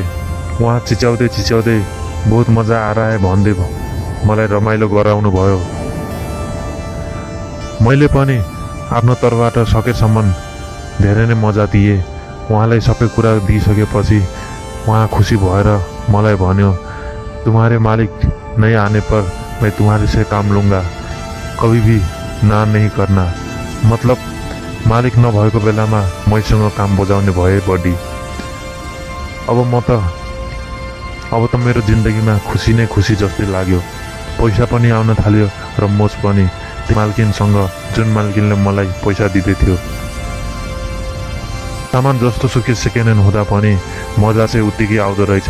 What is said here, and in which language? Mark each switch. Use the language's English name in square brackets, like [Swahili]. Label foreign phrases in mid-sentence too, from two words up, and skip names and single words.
[Nepali] उहाँ चिच्याउँदै [Hindi] बहुत मजा आए [Nepali] भन्दै मलाई रमाइलो गराउनु भयो। मैले पनि आफ्नो तर्फबाट सकेसम्म धेरै नै मजा दिएँ। उहाँलाई सबै कुरा दिइसकेपछि उहाँ खुसी भएर मलाई भन्यो, [Hindi] तुम्हारे मालिक नहीं आने पर मैं तुम्हारे से काम लूँगा, कभी भी ना नहीं करना। [Nepali] मतलब मालिक नभएको बेलामा मैसँग काम बजाउने भए बडी। अब त मेरो जिन्दगीमा खुसी नै खुसी जस्तै लाग्यो। पैसा पनि आउन थाल्यो र मोज पनि। मालकिनसँग जुन मालकिनले मलाई पैसा दिँदै थियो। सामान जस्तो सुकै [English] second hand [Nepali] हुँदा पनि मजा चाहिँ उत्तिकै आउँदो रहेछ।